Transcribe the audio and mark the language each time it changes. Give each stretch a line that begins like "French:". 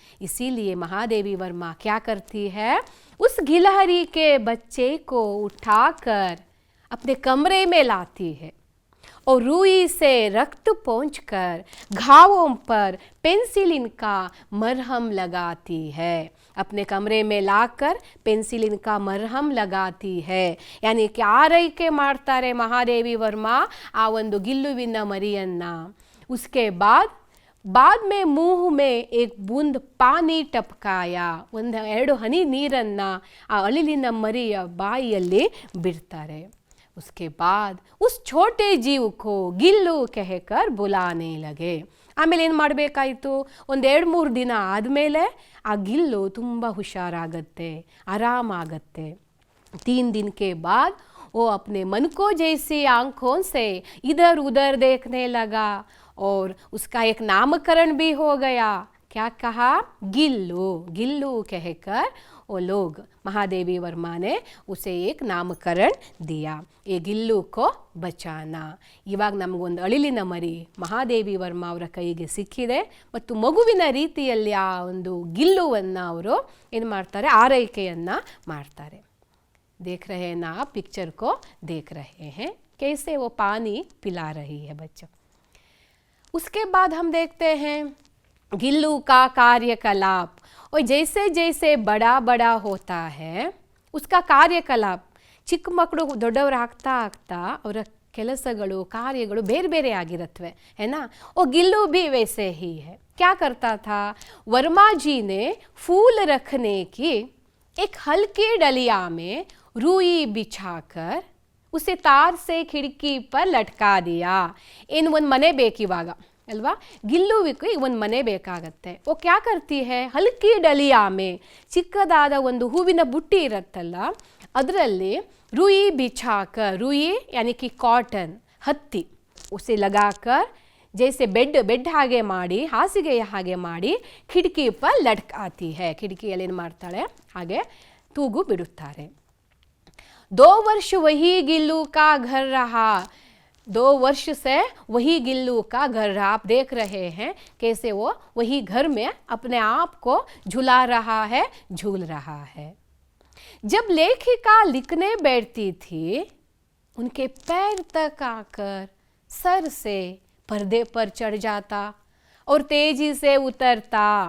Hindi: इसीलिए महादेवी वर्मा क्या करती है, उस गिलहरी के बच्चे को उठाकर अपने कमरे में लाती है और रुई से रक्त पोंछकर घावों पर पेंसिलिन का मरहम लगाती है। अपने कमरे में लाकर पेंसिलिन का मरहम लगाती है। यानी कि
Kannada: ಆರೈಕೆ ಮಾಡ್ತಾರೆ ಮಹಾದೇವಿ ವರ್ಮಾ ಆ ಒಂದು ಗಿಲ್ಲುವಿನ ಮರಿಯನ್ನ।
Hindi: उसके बाद में मुंह में एक बूंद पानी टपकाया,
Kannada: ಒಂದು ಎರಡು ಹನಿ ನೀರನ್ನ ಆ ಅಳಿಲಿನ ಮರಿಯ ಬಾಯಿಯಲ್ಲಿ ಬಿಡ್ತಾರೆ।
Hindi: उसके बाद उस छोटे जीव को गिल्लू कहकर बुलाने लगे।
Kannada: ಆಮೇಲೆ ಏನು ಮಾಡಬೇಕಾಯಿತು, ಒಂದು 2-3 ದಿನ ಆದಮೇಲೆ ಆ ಗಿಲ್ಲು ತುಂಬ ಹುಷಾರಾಗತ್ತೆ, ಆರಾಮಾಗತ್ತೆ।
Hindi: 3 दिन के बाद वो अपने मन को जैसी आंखों से इधर उधर देखने लगा और उसका एक नामकरण भी हो गया। क्या कहा, गिल्लू। गिल्लू कहकर वो लोग, महादेवी वर्मा ने उसे एक नामकरण दिया, ये ಗಿಲ್ಲು को ಬಚಾನಾ।
Kannada: ಇವಾಗ ನಮಗೊಂದು ಅಳಿಲಿನ ಮರಿ ಮಹಾದೇವಿ ವರ್ಮಾ ಅವರ ಕೈಗೆ ಸಿಕ್ಕಿದೆ ಮತ್ತು ಮಗುವಿನ ರೀತಿಯಲ್ಲಿ ಆ ಒಂದು ಗಿಲ್ಲುವನ್ನು ಅವರು ಏನು ಮಾಡ್ತಾರೆ, ಆರೈಕೆಯನ್ನು ಮಾಡ್ತಾರೆ।
Hindi: देख रहे हैं ना आप, पिक्चर को देख रहे हैं कैसे वो पानी पिला रही है बच्चों। उसके बाद हम देखते हैं गिल्लू का कार्यकलाप। और जैसे जैसे बड़ा बड़ा होता है उसका कार्यकलाप,
Kannada: ಚಿಕ್ಕ ಮಕ್ಕಳು ದೊಡ್ಡವರಾಗ್ತಾ ಆಗ್ತಾ ಅವರ ಕೆಲಸಗಳು ಕಾರ್ಯಗಳು ಬೇರೆ ಬೇರೆ ಆಗಿರತ್ವೆ,
Hindi: है ना। और गिल्लू भी वैसे ही है। क्या करता था, वर्मा जी ने फूल रखने की एक हल्की डलिया में रुई बिछाकर उसे तार से खिड़की पर लटका दिया।
Kannada: इन ಒಂದು ಮನೆ ಬೇಕಿವಾಗ ಅಲ್ವಾ, ಗಿಲ್ಲುವಿಗೆ ಒಂದು ಮನೆ ಬೇಕಾಗತ್ತೆ।
Hindi: वो क्या करती है, हल्की डलिया में
Kannada: ಚಿಕ್ಕದಾದ ಒಂದು ಹೂವಿನ ಬುಟ್ಟಿ ಇರುತ್ತಲ್ಲ ಅದರಲ್ಲಿ
Hindi: रुई बिछाकर, रुई यानी कि कॉटन, हत्ती, उसे लगाकर जैसे बेड
Kannada: ಹಾಗೆ ಮಾಡಿ, ಹಾಸಿಗೆ ಹಾಗೆ ಮಾಡಿ
Hindi: खिड़की पर लटकाती है।
Kannada: खिड़किಯಲ್ಲಿ ಏನು ಮಾಡ್ತಾಳೆ, ಹಾಗೆ ತೂಗು ಬಿಡುತ್ತಾರೆ।
Hindi: 2 वर्ष वही गिल्लू का घर रहा। 2 वर्ष से वही गिल्लू का घर रहा। आप देख रहे हैं कैसे वो वही घर में अपने आप को झुला रहा है, झूल रहा है। जब लेखिका लिखने बैठती थी उनके पैर तक आकर सर से पर्दे पर चढ़ जाता और तेजी से उतरता।